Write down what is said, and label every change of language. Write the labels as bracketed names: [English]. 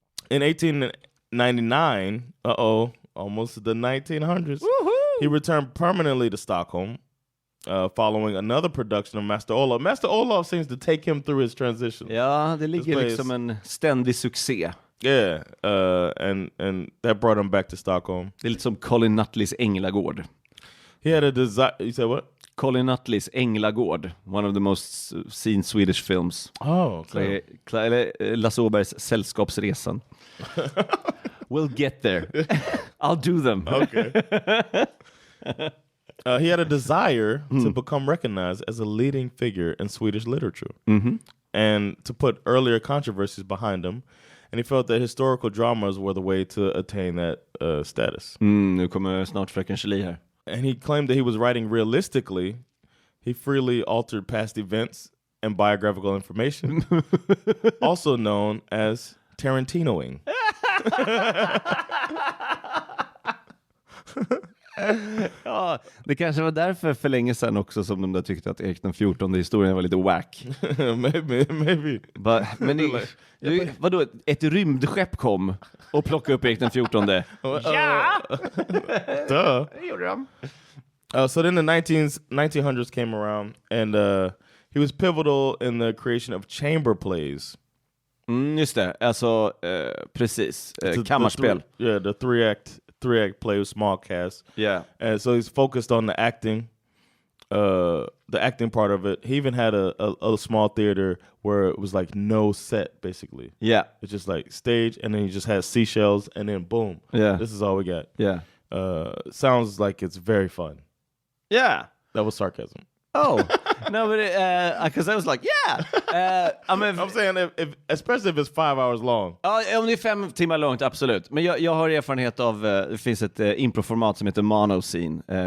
[English] In 1899, almost the 1900s, he returned permanently to Stockholm. Following another production of Master Olof. Master Olof seems to take him through his transition. [Swedish] Ja, det ligger liksom en ständig succé. [English] Yeah, and that brought him back to Stockholm. [Swedish] Det är lite som Colin Nutleys Änglagård. [English] He had a desire. You said what? Colin Nutleys Änglagård, one of the most seen Swedish films. Oh, okay. Lasse Åbergs Sällskapsresan. We'll get there. I'll do them. Okay. He had a desire to become recognized as a leading figure in Swedish literature and to put earlier controversies behind him. And he felt that historical dramas were the way to attain that status. [Swedish] Nu kommer snart Fröken Julie här. [English] and he claimed that he was writing realistically. He freely altered past events and biographical information, also known as Tarantinoing. [Swedish] Ja, det kanske var därför för länge sedan också som de där tyckte att Erik den 14:e historien var lite whack. [English] Maybe. [Swedish] Men vadå, ett rymdskepp kom och plockade upp Erik den 14:e? Ja! [English] Duh. [Swedish] Det gjorde de. [English] So then the 1900s came around, and he was pivotal in the creation of chamber plays. [Swedish] Just det, alltså precis, kammarspel. [English] The three act play with small cast. Yeah. And so he's focused on the acting part of it. He even had a small theater where it was like no set, basically. Yeah. It's just like stage, and then he just has seashells, and then boom. Yeah. This is all we got. Yeah. Sounds like it's very fun. Yeah. That was sarcasm. Oh. No, but because I was like, yeah. I'm saying if especially if it's 5 hours long. [Swedish] Ja, om det är 5 timmar långt, absolut. Men jag har erfarenhet av, det finns ett improformat som heter monoscene.